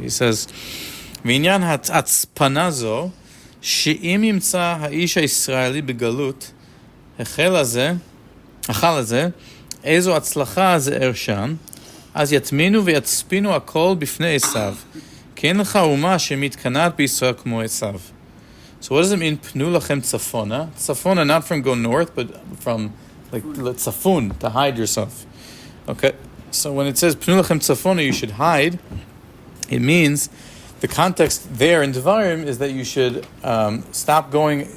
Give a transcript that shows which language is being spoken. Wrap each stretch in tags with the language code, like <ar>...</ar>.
<he>He says, V'inyan ha'atzpana zo, she'im yimtza ha'isha Yisraeli begalut, achal hazeh, ezo atzlacha ze'er sham, אז יטמינו ויצפינו הכל בפני עשיו. כי אין לך אומה שמתקנאת בישראל כמו עשיו.</he> <en>So what does it mean,</en> <he>פנו לכם צפונה?</he> <en>צפונה, not from go north, but from like צפון, to hide yourself. Okay, so when it says</en> <he>פנו לכם צפונה,</he> <en>you should hide. It means, the context there in Devarim is that you should stop going.</en>